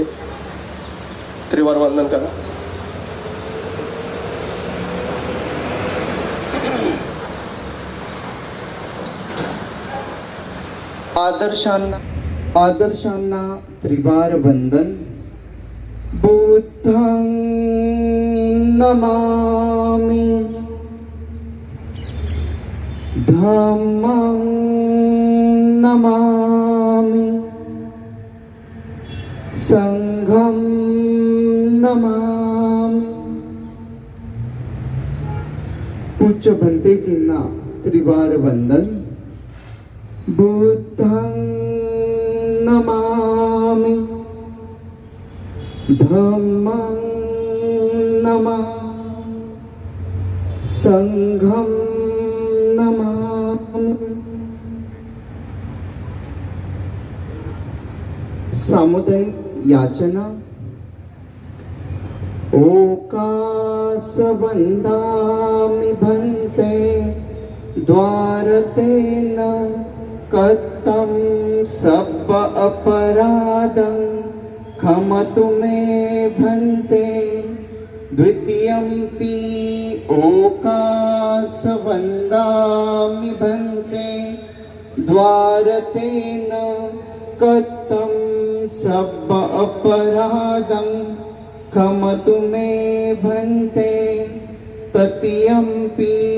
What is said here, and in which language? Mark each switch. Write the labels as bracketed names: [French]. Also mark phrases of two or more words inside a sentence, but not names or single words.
[Marathi] त्रिवार वंदन करा. आदर्शांना त्रिवार वंदन. [Pali] बुद्धं नमामि, धम्मं नमामि, संघं नमामि. [Marathi] पूज्य भंतेजींना त्रिवार वंदन. [Pali] बुद्धं नमामि, धम्मं नमामि, संघं नमामि. [Marathi] सामुदायिक याचना. [Pali] ओकास वंदामि भंते द्वारतेन कथं सब अपराधं क्षमतु मे भन्ते द्वितीयंपि ओकासवन्दामि भन्ते द्वारतेन कथं सब अपराधं क्षमतु मे भन्ते तृतीयंपि